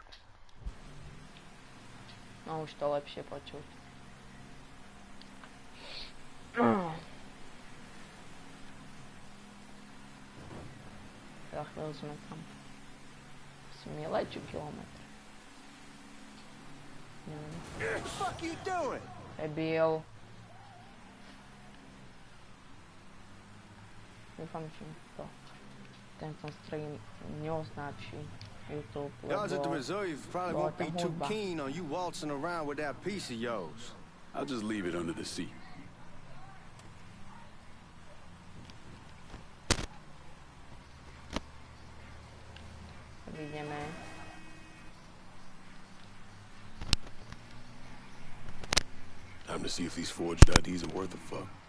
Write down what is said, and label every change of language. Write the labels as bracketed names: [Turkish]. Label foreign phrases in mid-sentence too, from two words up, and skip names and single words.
[Slovak] No už to lepšie počuť. Za chvíľu sme tam. Asi milečú kilometr. [English] What the fuck you doing? [Slovak] Debil. Dúfam, že to tento stream neoznačí YouTube, [English] Guys at the reserve probably won't be too keen on you waltzing around with that piece of yours. I'll just leave it under the seat. [Slovak] Vidíme. [English] Time to see if these forged IDs are worth a fuck.